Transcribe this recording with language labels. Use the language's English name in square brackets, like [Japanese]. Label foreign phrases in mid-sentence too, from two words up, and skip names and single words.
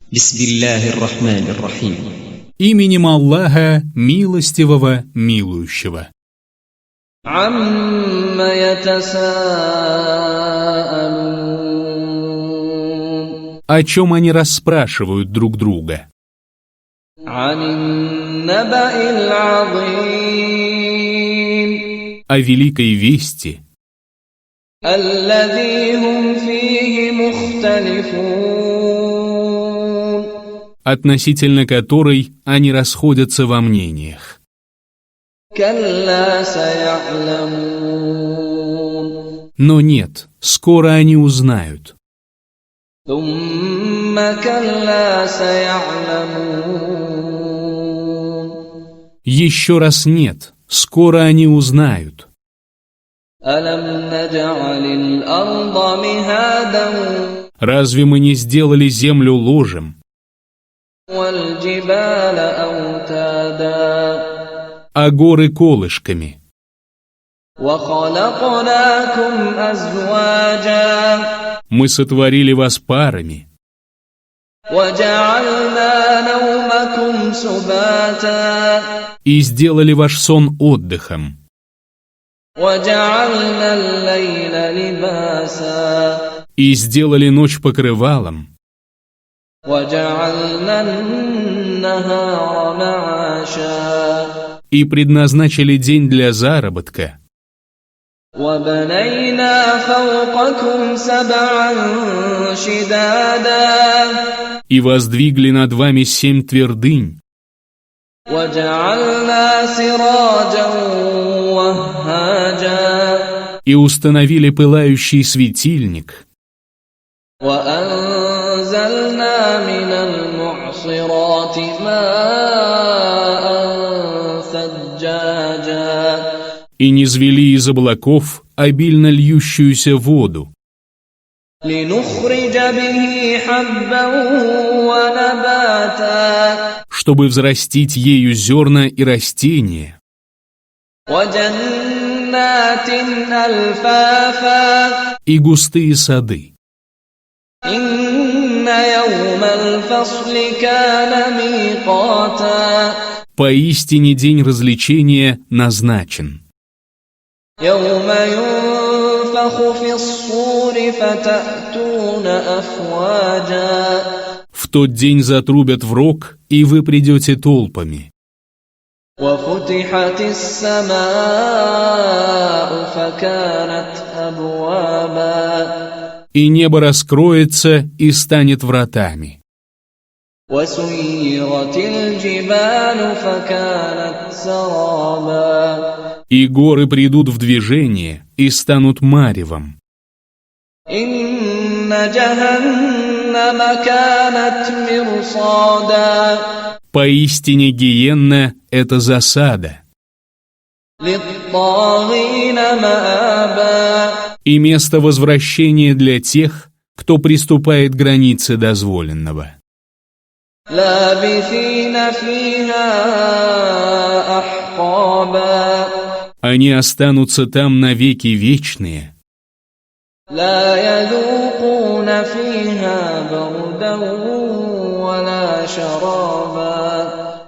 [Arabic] بسم الله الرحمن الرحيم. [Russian] Именем Аллаха, милостивого, милующего. [Arabic] عَمَّ يَتَسَاءَلُونَ [Russian] О чем они расспрашивают друг друга? [Arabic] عَنِ النَّبَإِ الْعَظِيمِ [Russian] О великой вести, [Arabic] الَّذِي هُمْ فِيهِ مُخْتَلِفُونَ [Russian] относительно которой они расходятся во мнениях. [Arabic] كَلَّا سَيَعْلَمُونَ [Russian] Но нет, скоро они узнают. [Arabic] ثُمَّ كَلَّا سَيَعْلَمُونَ [Russian] Еще раз нет, скоро они узнают. [Arabic] أَلَمْ نَجْعَلِ الْأَرْضَ مِهَادًا [Russian] Разве мы не сделали землю ложем, [Arabic] وَالْجِبَالَ أَوْتَادًا [Russian] а горы колышками? [Arabic] وَخَلَقْنَاكُمْ أَزْوَاجًا [Russian] Мы сотворили вас парами [Arabic] وَجَعَلْنَا نَوْمَكُمْ سُبَاتًا [Russian] и сделали ваш сон отдыхом, [Arabic] وَجَعَلْنَا اللَّيْلَ لِبَاسًا [Russian] и сделали ночь покрывалом, [Arabic] وَجَعَلْنَا النَّهَارَ مَعَاشًا [Russian] и предназначили день для заработка, [Arabic] وَبَنَيْنَا فَوْقَكُمْ سَبْعًا شِدَادًا [Russian] и воздвигли над вами 7 твердынь, [Arabic] وَجَعَلْنَا سِرَاجًا وَهَّاجًا [Russian] и установили пылающий светильник, [Arabic] وَأَنزَلْنَا مِنَ الْمُعْصِرَاتِ مَاءً ثَجَّاجًا [Russian] и низвели из облаков обильно льющуюся воду, [Arabic] لِنُخْرِجَ بِهِ حَبًّا وَنَبَاتًا [Russian] чтобы взрастить ею зерна и растения, [Arabic] وَجَنَّاتٍ أَلْفَافًا [Russian] и густые сады. [Arabic] إِنَّ يَوْمَ الْفَصْلِ كَانَ مِيقَاتًا [Russian] Поистине день развлечения назначен. [Arabic] يَوْمَ يُنفَخُ فِي الصُّورِ فَتَأْتُونَ أَفْوَاجًا [Russian] В тот день затрубят в рог, и вы придете толпами. [Arabic] وَفُتِحَتِ السَّمَاءُ فَكَانَتْ أَبْوَابًا [Russian] И небо раскроется и станет вратами. [Arabic] وَسُيِّرَتِ الْجِبَالُ فَكَانَتْ سَرَابًا [Russian] И горы придут в движение и станут маревом. [Arabic] إِنَّ جَهَنَّمَ كَانَتْ مِرْصَادًا [Russian] Поистине гиенна — это засада, [Arabic] لِلطَّاغِينَ مَآبًا [Russian] и место возвращения для тех, кто приступает к границе дозволенного. [Arabic] لَابِثِينَ فِيهَا أَحْقَابًا [Russian] Они останутся там навеки вечные, [Arabic] لَا يَذُوقُونَ فِيهَا بَرْدًا وَلَا شَرَابًا